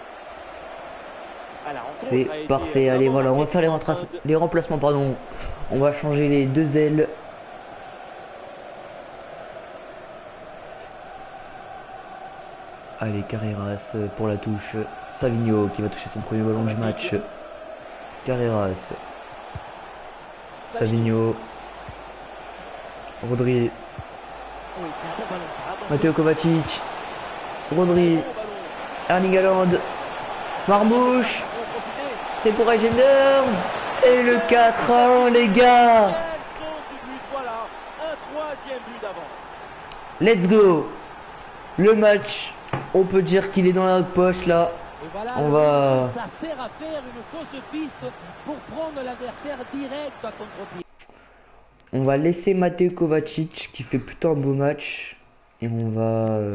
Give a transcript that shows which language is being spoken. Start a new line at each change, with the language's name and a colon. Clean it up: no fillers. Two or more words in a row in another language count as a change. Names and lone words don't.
French: C'est parfait. Allez, voilà, on va faire les remplacements, pardon. On va changer les deux ailes. Allez, Carreras pour la touche. Savigno qui va toucher son premier ballon du match. Carreras. Savigno. Rodri. Mateo Kovacic. Rodri. Erling Haaland. Marmouche. C'est pour Agenders. Et le 4-1, les gars. Voilà, un troisième but d'avance.
English: Let's go.
French: Le match, on peut dire qu'il est dans la poche là. Et voilà, On va... ça sert à faire une fausse piste pour prendre l'adversaire direct à contre-pied. On va laisser Mateo Kovacic qui fait plutôt un beau match. Et on va...